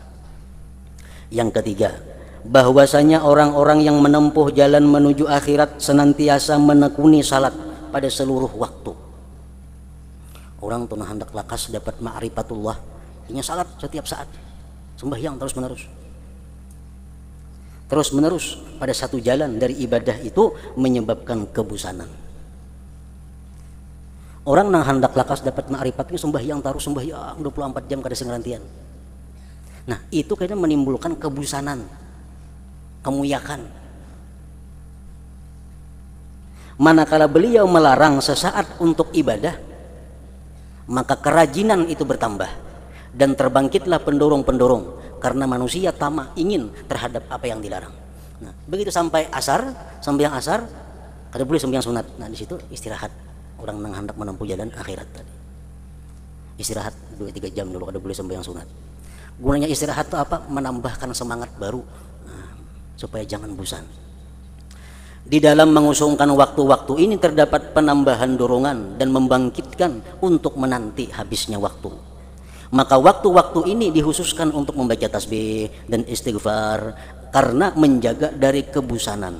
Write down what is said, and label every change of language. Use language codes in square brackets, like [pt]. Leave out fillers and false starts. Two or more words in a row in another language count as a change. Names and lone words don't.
[id] Yang ketiga, bahwasanya orang-orang yang menempuh jalan menuju akhirat senantiasa menekuni salat pada seluruh waktu. Orang tuh hendak lakas dapat ma'rifatullah, ini salat setiap saat, sembahyang terus-menerus pada satu jalan dari ibadah itu menyebabkan kebosanan. [bjn] Orang nang hendak lakas dapat ma'rifat ini sembahyang 24 jam kada sengerantian. [id] Nah, itu kayaknya menimbulkan kebosanan, kemuyakan. Manakala beliau melarang sesaat untuk ibadah, maka kerajinan itu bertambah dan terbangkitlah pendorong-pendorong karena manusia tamak ingin terhadap apa yang dilarang. Nah, begitu sampai asar, sembahyang asar, kada boleh sembahyang sunat. Nah, di situ istirahat. Orang nang hendak menempuh jalan akhirat tadi. Istirahat 2-3 jam dulu kada boleh sembahyang sunat. Gunanya istirahat itu apa? Menambahkan semangat baru, supaya jangan bosan. Di dalam mengusungkan waktu-waktu ini terdapat penambahan dorongan dan membangkitkan untuk menanti habisnya waktu. Maka waktu-waktu ini dikhususkan untuk membaca tasbih dan istighfar karena menjaga dari kebosanan.